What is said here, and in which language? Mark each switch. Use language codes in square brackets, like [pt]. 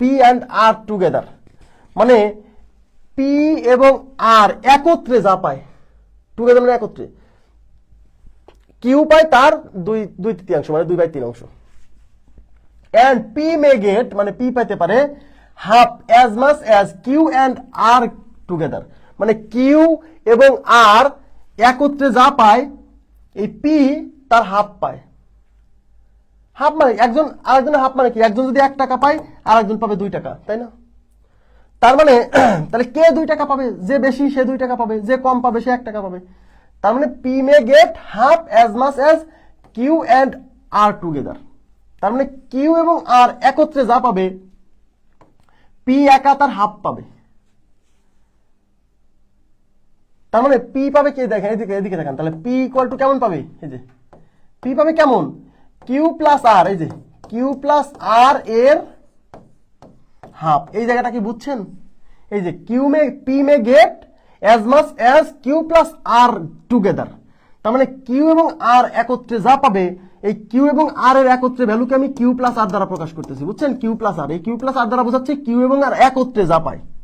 [en] and R together, [bn] মানে P এবং R একত্রে যা পায়, টুগেদার মানে একত্রে, Q পায় তার 2/3 মানে 2/3 অংশ, [en] and P may get [bn] মানে P পাইতে পারে [en] half as much as Q and R together, [bn] মানে Q এবং R একত্রে যা পায় এই P তার হাফ পায়। হাফ মানে একজন আরেকজনের হাফ মানে কি, একজন যদি 1 টাকা পায় আর একজন পাবে 2 টাকা, তাই না? তার মানে তাহলে কে 2 টাকা পাবে, যে বেশি সে 2 টাকা পাবে, যে কম পাবে সে 1 টাকা পাবে। তার মানে [en] P may get half as much as Q and R together, [bn] তার মানে Q এবং R একত্রে যা পাবে P একা তার হাফ পাবে। তার মানে P পাবে কে, দেখেন এদিকে দেখেন, তাহলে P ইকুয়াল টু কেমন পাবে, এই যে P পাবে কেমন, Q প্লাস R, এই যে Q প্লাস R এর হাফ, এই জায়গাটা কি বুঝছেন, এই যে P [en] may get as much as Q plus R together, [bn] তার মানে Q এবং R একত্রে যা পাবে এই Q এবং R এর একত্রে ভ্যালুকে আমি Q প্লাস R দ্বারা প্রকাশ করতেছি, বুঝছেন, Q প্লাস R, এই Q প্লাস R দ্বারা বোঝাচ্ছি Q এবং R একত্রে যা পায়।